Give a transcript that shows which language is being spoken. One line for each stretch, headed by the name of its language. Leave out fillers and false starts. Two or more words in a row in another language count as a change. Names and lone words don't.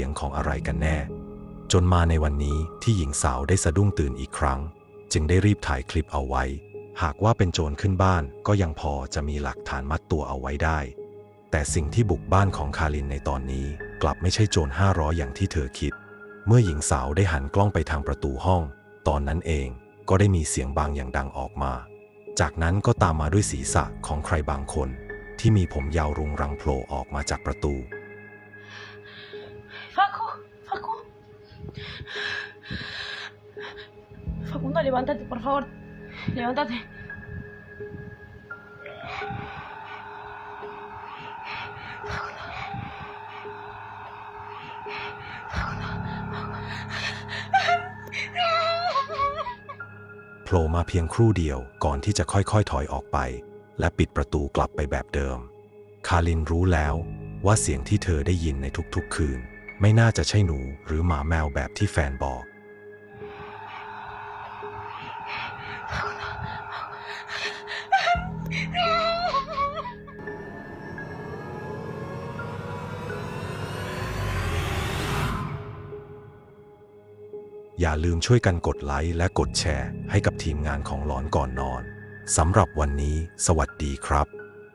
Thai: งของอะไรกันแน่จนมาในวันนี้ที่หญิงสาวได้สะดุ้งตื่นอีกครั้งจึงได้รีบถ่ายคลิปเอาไว้หากว่าเป็นโจรขึ้นบ้านก็ยังพอจะมีหลักฐานมัดตัวเอาไว้ได้แต่สิ่งที่บุกบ้านของคารินในตอนนี้กลับไม่ใช่โจร500อย่างที่เธอคิดเมื่อหญิงสาวได้หันกล้องไปทางประตูห้องตอนนั้นเองก็ได้มีเสียงบางอย่างดังออกมาจากนั้นก็ตามมาด้วยศีรษะของใครบางคนที่มีผมยาวรุงรังโผล่ออกมาจากประตู
Spanish: Facundo, levántate, por favor. Levántate. Facundo.
Thai: โผล่มาเพียงครู่เดียวก่อนที่จะค่อยๆถอยออกไปและ ปิดประตูกลับไปแบบเดิมคาริน รู้แล้วว่าเสียงที่เธอได้ยินในทุกๆคืนไม่น่าจะใช่หนูหรือหมาแมวแบบที่แฟนบอกอย่าลืมช่วยกันกดไลค์และกดแชร์ให้กับทีมงานของหลอนก่อนนอนสำหรับวันนี้สวัสดีครับ